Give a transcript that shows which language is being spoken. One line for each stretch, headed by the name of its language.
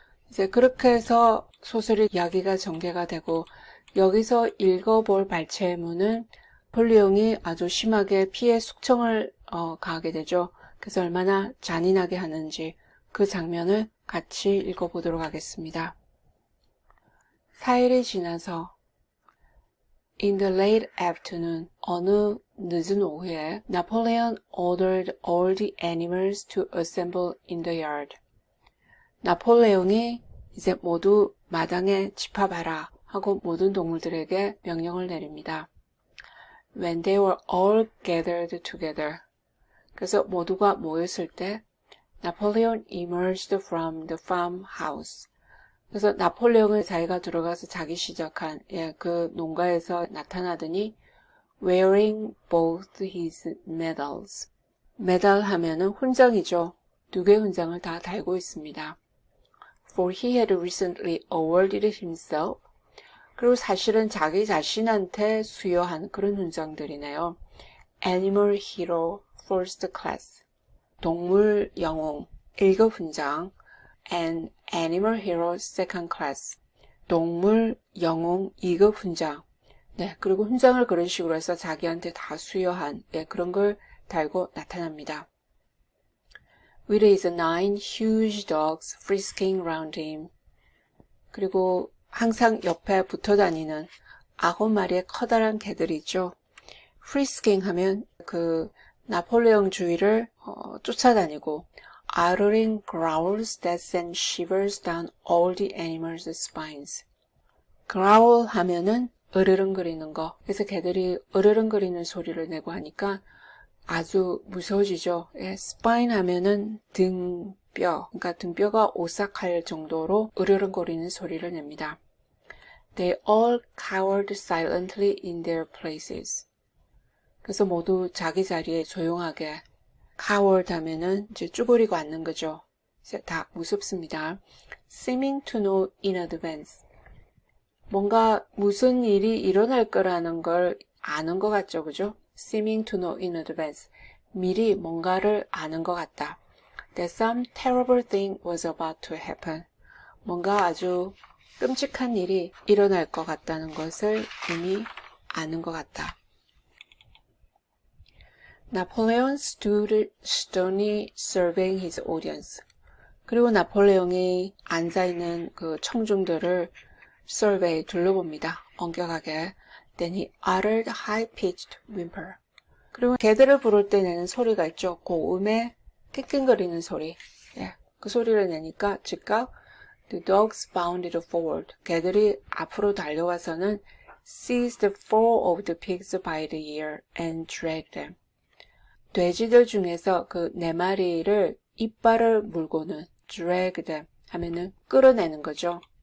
Korean: 이제 그렇게 해서 소설의 이야기가 전개가 되고 여기서 읽어볼 발췌문은 나폴레옹이 아주 심하게 피해 숙청을 가하게 되죠. 그래서 얼마나 잔인하게 하는지 그 장면을 같이 읽어보도록 하겠습니다. 4일이 지나서
English: In the late afternoon,
Korean: 어느 늦은 오후에
English: Napoleon ordered all the animals to assemble in the yard.
Korean: 나폴레옹이 이제 모두 마당에 집합하라 하고 모든 동물들에게 명령을 내립니다.
English: When they were all gathered together.
Korean: 그래서 모두가 모였을 때
English: Napoleon emerged from the farmhouse.
Korean: 그래서 나폴레옹은 자기가 들어가서 자기 시작한 그 농가에서 나타나더니
English: wearing both his medals.
Korean: 메달 하면은 훈장이죠. 두 개의 훈장을 다 달고 있습니다.
English: For he had recently awarded himself.
Korean: 그리고 사실은 자기 자신한테 수여한 그런 훈장들이네요.
English: Animal Hero First Class,
Korean: 동물 영웅 1급 훈장,
English: and Animal Hero Second Class,
Korean: 동물 영웅 2급 훈장. 네, 그리고 훈장을 그런 식으로 해서 자기한테 다 수여한 그런 걸 달고 나타납니다.
English: With his 9 huge dogs frisking round him.
Korean: 그리고 항상 옆에 붙어 다니는 9마리의 커다란 개들이 있죠.
English: frisking
Korean: 하면 그 나폴레옹 주위를 쫓아다니고
English: uttering growls that send shivers down all the animals' spines.
Korean: growl 하면은 으르렁거리는 거. 그래서 개들이 으르렁거리는 소리를 내고 하니까 아주 무서워지죠. spine 하면은 등뼈, 그러니까 등뼈가 오싹할 정도로 으르렁거리는 소리를 냅니다.
English: They all cowered silently in their places.
Korean: 그래서 모두 자기 자리에 조용하게, cowered 하면은 이제 쭈그리고 앉는 거죠. 이제 다 무섭습니다.
English: Seeming to know in advance.
Korean: 뭔가 무슨 일이 일어날 거라는 걸 아는 것 같죠, 그죠?
English: Seeming to know in advance.
Korean: 미리 뭔가를 아는 것 같다.
English: That some terrible thing was about to happen.
Korean: 뭔가 아주 끔찍한 일이 일어날 것 같다는 것을 이미 아는 것 같다.
English: Napoleon stood sternly surveying his audience.
Korean: 그리고 나폴레옹이 앉아있는 그 청중들을 survey, 둘러봅니다. 엄격하게.
English: Then he uttered high-pitched whimper.
Korean: 그리고 개들을 부를 때 내는 소리가 있죠. 고음에 낑낑거리는 소리. 그 소리를 내니까 즉각
English: The dogs bounded forward.
Korean: 개들이 앞으로 달려와서는
English: seized four of the pigs by the ear and dragged them.
Korean: 돼지들 중에서 그 4마리를 이빨을 물고는 drag them 하면은 끌어내는 거죠.